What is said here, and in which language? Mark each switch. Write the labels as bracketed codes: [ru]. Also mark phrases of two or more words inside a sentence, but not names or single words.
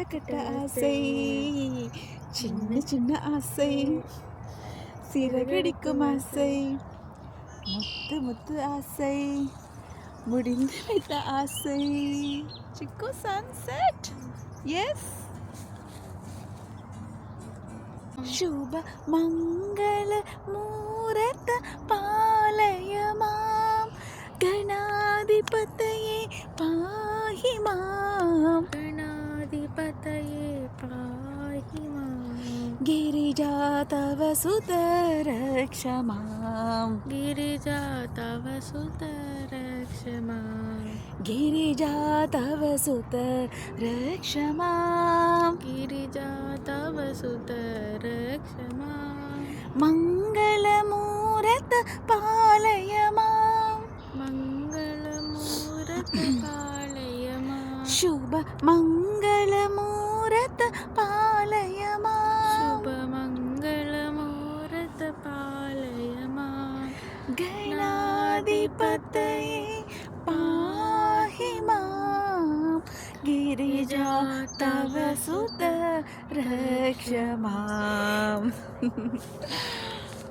[ta] கட்ட ஆசை சின்ன சின்ன ஆசை சிறகடிக்கும் ஆசை முத்து முத்து ஆசை முடிந்து வைத்த ஆசை சிக்கு சன்செட் எஸ் [sa] ಶುಭ ಮಂಗಳ ಮೂರತ ಪಾಲಯ ಮಾಂ ಗಣಾಧಿಪತಯೇ ಪಾಹಿ ಮಾಂ ಗಣಾಧಿಪತಯೇ ಪಾಹಿ ಮಾಂ ಗಿರಿಜಾ ತವ ಸುತ ರಕ್ಷ ಮಾಂ ಗಿರಿಜಾ ತವ ಸುತ ರಕ್ಷ ಮಾಂ ಗಿರಿಜಾ ತವ ಸುತ ರಕ್ಷ ಮಾಂ ಗಿರಿಜಾ ತವ ಸುತ ರಕ್ಷ ಮಾಂ ಮಂಗಳ ಮೂರತ ಪಾಲಯ ಮಾಂ ಮಂಗಳ ಮೂರತ ಪಾಲಯ ಮಾಂ ಶುಭ ಮಂಗಳ ಮೂರತ ಪಾಲಯ ಮಾಂ ಶುಭ ಮಂಗಳ ಮೂರತ ಪಾಲಯ ಮಾಂ ಗಣಾಧಿಪತಯೇ ಪಾಹಿ ಮಾಂ ಗಿರಿಜಾ ತವ ಸುತ ರಕ್ಷ ಮಾಂ